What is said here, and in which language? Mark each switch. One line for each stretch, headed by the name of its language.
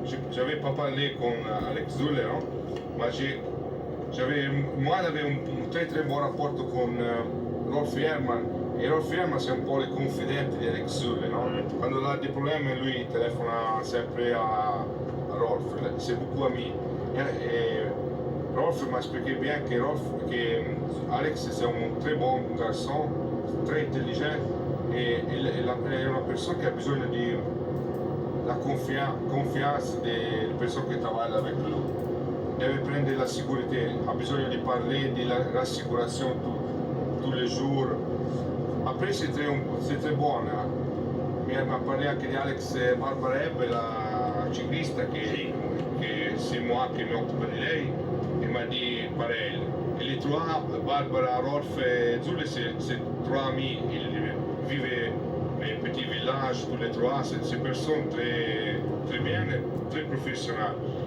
French: J'avais pas parlé con Alex Zülle, no? Ma moi, j'avais un très très bon rapport con Rolf Herrmann.
Italian: E Rolf Herrmann è un po' le confidente di Alex Zülle, no? Quando ha dei problemi lui telefona sempre a Rolf,
French: c'est beaucoup ami. Et Rolf m'a expliqué bien que Alex c'est un très bon garçon, très intelligent et il est une personne qui a besoin de la confiance des personnes qui travaillent avec lui.
Italian: Deve prendere la sécurité, ha bisogno di parlare di rassicurazione
French: tous les jours. Après c'est très bon,
Italian: mi ha parlato anche di Alex Barbarebbe, la ciclista che c'est moi che mi occupo di lei, e mi ha detto pareil.
French: Et les trois, Barbara, Rolf et Zule, c'est trois amis. Ils vivent dans un petit village, tous les trois. C'est des personnes très, très bien, très professionnelles.